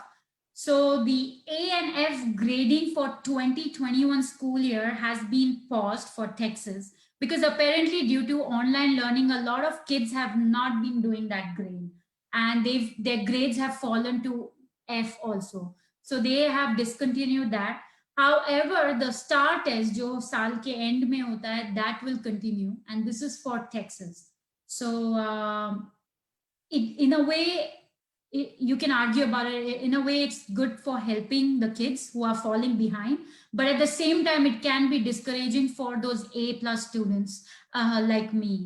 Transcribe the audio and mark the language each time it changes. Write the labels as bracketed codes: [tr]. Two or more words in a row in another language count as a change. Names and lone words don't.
[en] So the A and F grading for 2021 school year has been paused for Texas, because apparently due to online learning, a lot of kids have not been doing that grade, and their grades have fallen to F also. So they have discontinued that. However, the STAR test, [hi] जो साल के end में होता है, [en] that will continue, and this is for Texas. So in a way, you can argue about it. In a way, it's good for helping the kids who are falling behind, but at the same time, it can be discouraging for those A+ students like me.